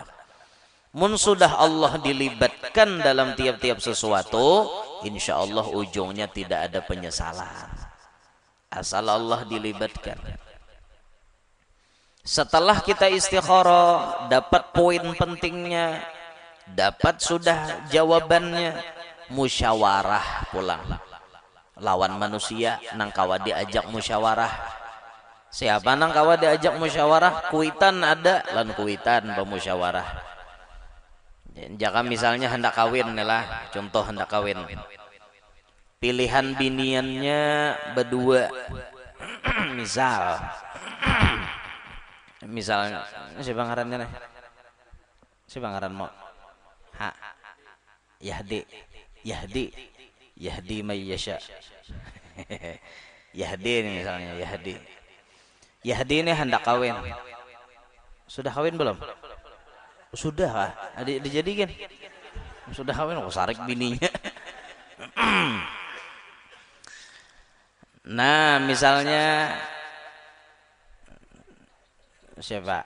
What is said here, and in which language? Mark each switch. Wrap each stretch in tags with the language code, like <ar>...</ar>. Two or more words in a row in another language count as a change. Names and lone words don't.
<bjn>Mun sudah Allah dilibatkan dalam tiap-tiap sesuatu,</bjn> <ar>إن شاء الله</ar> <bjn>ujungnya tidak ada penyesalan. Asal Allah dilibatkan. Setelah kita istikharah, dapat poin pentingnya, dapat sudah jawabannya, musyawarah pulang. Lawan manusia nang kawa diajak musyawarah. Siapa nang kawa diajak musyawarah? Kuitan ada, lan kuitan pemusyawarah. Jika misalnya hendak kawin lah, contoh hendak kawin. Pilihan biniannya berdua. Misalnya siapa ngarannya nih? Siapa ngaran mau? Ha.</bjn> <ar>يهدي من يشاء.</ar> <bjn>Yahdi ini misalnya, Yahdi ini hendak kawin. Sudah kawin belum? Sudah lah, dijadikan. Sudah kawin, kok sarik bininya. Nah, misalnya siapa?</bjn>